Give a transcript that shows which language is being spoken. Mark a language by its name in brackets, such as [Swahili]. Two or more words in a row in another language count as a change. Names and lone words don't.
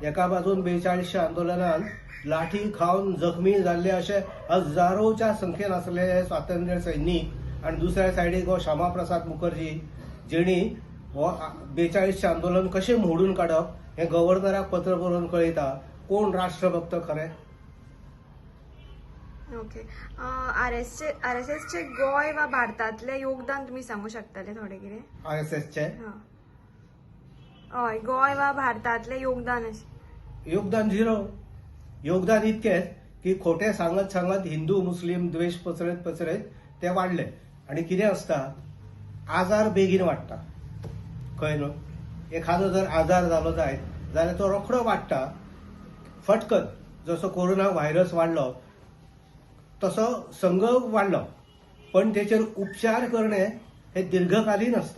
[Konkani] एका बाजून 42 आंदोलनान लाठी खावन जखमी जाल्ले असे हजारोच्या संख्येन आसले स्वातंत्र्य सैनीक आणि दुसऱ्या सायडीक हो श्यामा प्रसाद मुखर्जी जेणी हो 42 आंदोलन कशें मोडून काडप हे गव्हर्नराक पत्र बरोवन कळयता. कोण राष्ट्रभक्त खरे? ओके. आरएसएसचे गोय वा भारतातले योगदान तुम्ही सांगू शकताले थोडे कितें? आरएसएसचे हय, गोय वा भारतातले योगदान झिरो. योगदान इतकेच की खोटे सांगत हिंदू मुस्लिम द्वेष पसरत ते वाढले. आणि कितें आसता, आजार बेगीन वाडटा. कळ्ळें न्हू? एखादो जर आजार जालो जायत जाल्यार तो रोखडो वाडटा फटकन. जसो कोरोना व्हायरस वाडलो तसो संघ वाडलो, पण तेचेर उपचार करणे हे दीर्घकालीन आसता.